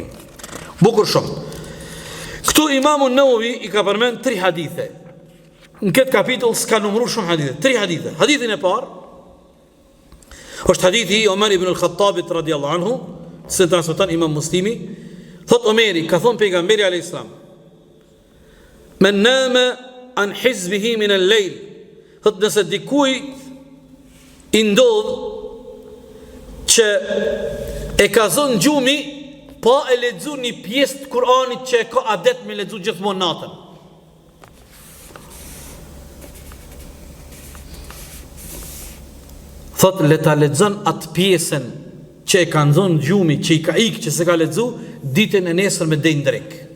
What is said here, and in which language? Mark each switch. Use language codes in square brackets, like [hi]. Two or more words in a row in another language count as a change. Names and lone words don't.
[sq] Bukur shumë. Këtu Imamu Nawawi i ka përmend 3 hadithe. Në këtë kapitull s'ka numëruar shumë hadithe, 3 hadithe. Hadithin e parë është hadithi i Omer ibn al-Khattabit [ar] رضي الله عنه, [sq] se transmeton Imam Muslimi, thot Omeri, ka thon pejgamberi [ar] عليه السلام, من نام عن حزبه من الليل, [sq] thot nëse dikujt i ndodh që e ka zënë gjumi pa e lexu një pjesë të Kuranit që e ka adet me lexu gjithmonë natën. Thot le ta lexon atë pjesën që e ka nxonë gjumi, që i ka ikë, që se ka lexu ditën e nesër me denj drek.